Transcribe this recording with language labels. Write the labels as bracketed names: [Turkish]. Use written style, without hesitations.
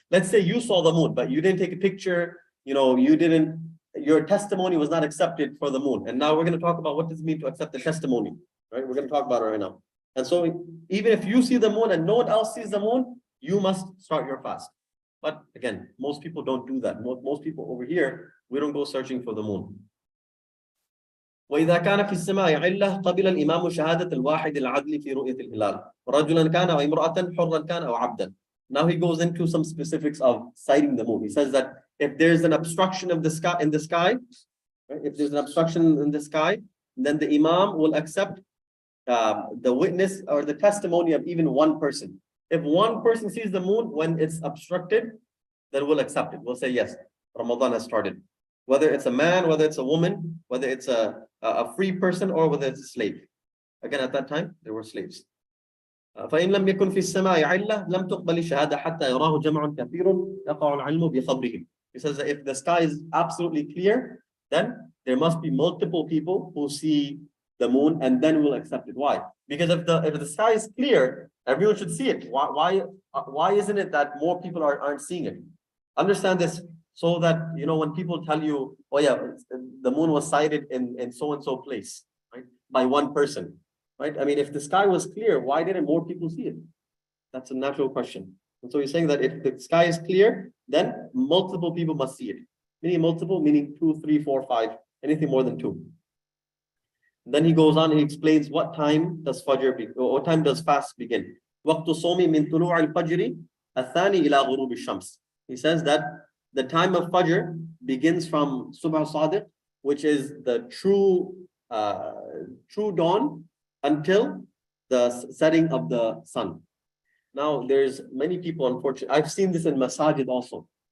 [English] Let's say you saw the moon, but you didn't take a picture, your testimony was not accepted for the moon. And now we're going to talk about what does it mean to accept the testimony, right? We're going to talk about it right now. And so even if you see the moon and no one else sees the moon, you must start your fast. But again, most people don't do that. Most people over here, we don't go searching for the moon. [Arabic] وإذا كان في السماء علة قبل الإمام شهادة الواحد العدل في رؤية الهلال رجلا كان أو امرأة حرا كان أو عبدا. [English] Now he goes into some specifics of sighting the moon. He says that if there's an obstruction of the sky in the sky, right? If there's an obstruction in the sky, then the Imam will accept the witness or the testimony of even one person. If one person sees the moon when it's obstructed, then we'll accept it. We'll say, yes, Ramadan has started. Whether it's a man, whether it's a woman, whether it's a free person, or whether it's a slave. Again, at that time, there were slaves. [Arabic] فإن لم يكن في السماء علة لم تقبل الشهادة حتى يراه جمع كثير يقع العلم بخبرهم. [English] He says that if the sky is absolutely clear, then there must be multiple people who see the moon, and then we'll accept it. Why? Because if the sky is clear, everyone should see it. Why isn't it that more people aren't seeing it? Understand this, so that when people tell you, oh yeah, the moon was sighted in so and so place, right, by one person, right? I mean, if the sky was clear, why didn't more people see it? That's a natural question. And so he's saying that if the sky is clear, then multiple people must see it. Meaning multiple, meaning 2, 3, 4, 5, anything more than 2. Then he goes on, he explains what time does what time does fast begin. [Arabic] وقت الصوم من طلوع الفجر الثاني إلى غروب الشمس. [English] He says that the time of Fajr begins from Subh Sadiq, which is the true dawn, until the setting of the sun. Now, there's many people, unfortunately, I've seen this in masajid also.